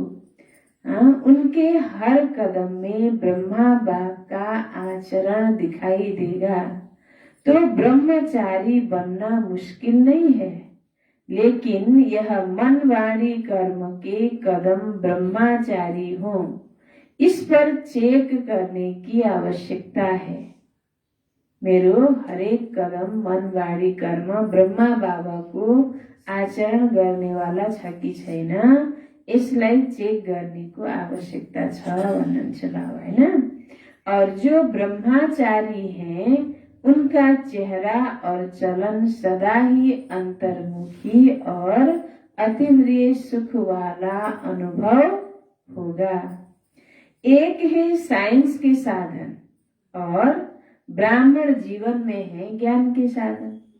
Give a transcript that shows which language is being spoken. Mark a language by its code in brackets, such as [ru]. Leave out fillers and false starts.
[hi] उनके हर कदम में ब्रह्मा बाप का आचरण दिखाई देगा। तो ब्रह्मचारी बनना मुश्किल नहीं है, लेकिन यह मन वाणी कर्म के कदम ब्रह्मचारी हो, इस पर चेक करने की आवश्यकता है। [ne] मेरो हरेक कदम मन वाणी कर्म ब्रह्मा बाबा को आचरण गर्ने वाला छ कि छैन, यसलाई चेक गर्ने को आवश्यकता छ भन्नुहुन्छ बाबा, हैन। [hi] और जो ब्रह्मचारी हैं उनका चेहरा और चलन सदा ही अंतर्मुखी और अतीन्द्रिय सुख वाला अनुभव होगा। एक है साइंस के साधन और ब्राह्मण जीवन में है ज्ञान के साधन।